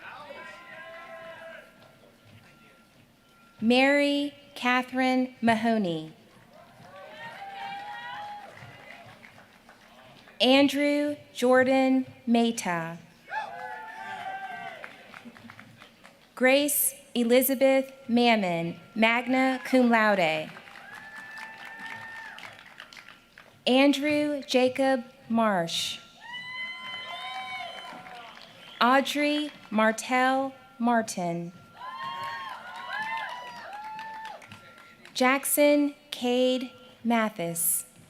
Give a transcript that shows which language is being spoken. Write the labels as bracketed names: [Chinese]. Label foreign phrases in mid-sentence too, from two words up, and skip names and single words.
[English] Mary Catherine Mahoney. Andrew Jordan Mehta. Grace Elizabeth Mammon, [Latin] magna cum laude. [English] Andrew Jacob Marsh. Audrey Martell Martin. Jackson Cade Mathis.